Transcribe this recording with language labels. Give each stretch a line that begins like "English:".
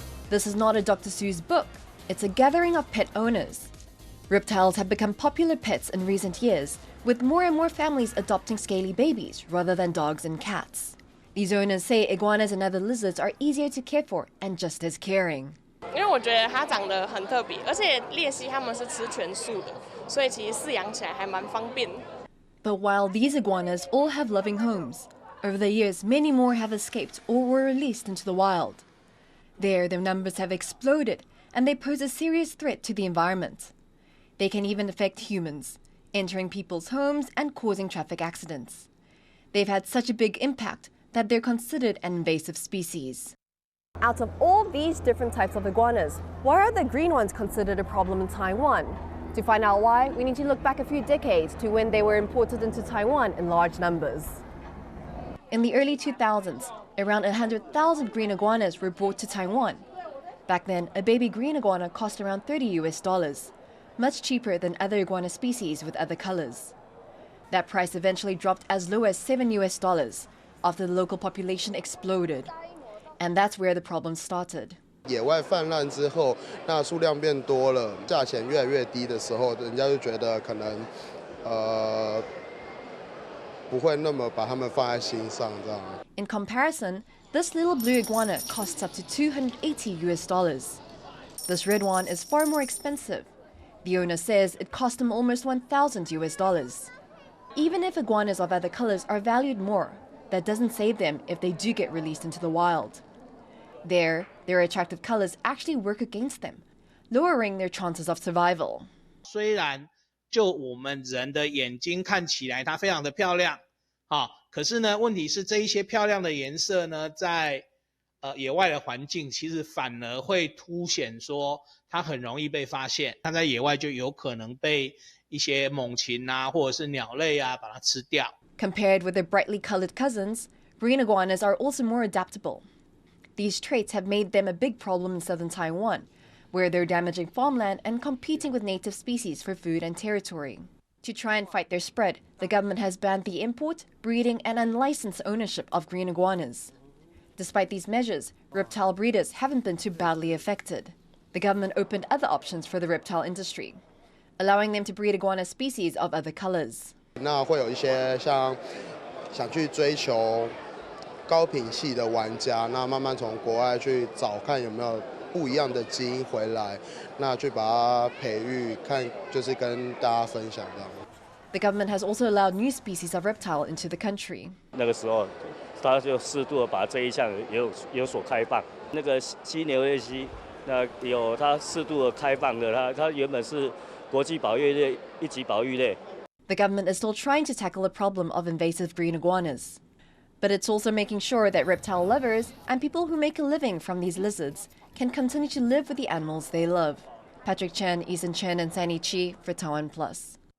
English: This is not a Dr. Seuss book. It's a gathering of pet owners. Reptiles have become popular pets in recent years, with more and more families adopting scaly babies rather than dogs and cats. These owners say iguanas and other lizards are easier to care for and just as caring.
Chinese: 因为我觉得它长得很特别，而且鬣蜥它们是吃全素的，所以其实饲养起来还蛮方便。
English: But while these iguanas all have loving homes, over the years many more have escaped or were released into the wild. There, their numbers have exploded, and they pose a serious threat to the environment. They can even affect humans, entering people's homes and causing traffic accidents. They've had such a big impact that they're considered an invasive species. Out of all these different types of iguanas, why are the green ones considered a problem in Taiwan? To find out why, we need to look back a few decades to when they were imported into Taiwan in large numbers. In the early 2000s, around 100,000 green iguanas were brought to Taiwan. Back then, a baby green iguana cost around $30, much cheaper than other iguana species with other colors. That price eventually dropped as low as $7 after the local population exploded. And that's where the problem started.
Chinese: 野外泛滥之后，那数量变多了，价钱越来越低的时候，人家就觉得可能不会那么把它们放在心上这样。
English: In comparison, this little blue iguana costs up to $280. This red one is far more expensive. The owner says it cost him almost $1,000. Even if iguanas of other colors are valued more, that doesn't save them if they do get released into the wild. There, their attractive colors actually work against them, lowering their chances of survival.
Chinese: 虽然就我们人的眼睛看起来它非常的漂亮，可是呢，问题是这一些漂亮的颜色呢，在野外的环境其实反而会凸显说它很容易被发现，它在野外就有可能被一些猛禽啊，或者是鸟类啊，把它吃掉。
English: Compared with their brightly colored cousins, green iguanas are also more adaptable. These traits have made them a big problem in southern Taiwan, where they're damaging farmland and competing with native species for food and territory. To try and fight their spread, the government has banned the import, breeding, and unlicensed ownership of green iguanas. Despite these measures, reptile breeders haven't been too badly affected. The government opened other options for the reptile industry, allowing them to breed iguana species of other colors.
Chinese: 那会有一些像想去追求高品系的玩家，那慢慢从国外去找看有没有不一样的基因回来，那去把它培育，看就是跟大家分享这样。
English: The government has also allowed new species of reptile into the country.
Chinese: 那个时候，他就适度的把这一项有所开放。那个犀牛鬣蜥，那有它适度的开放的，它原本是国际保育类1级保育类。
English: The government is still trying to tackle the problem of invasive green iguanas. But it's also making sure that reptile lovers and people who make a living from these lizards can continue to live with the animals they love. Patrick Chen, Ethan Chen, and Sandy Chi for TaiwanPlus.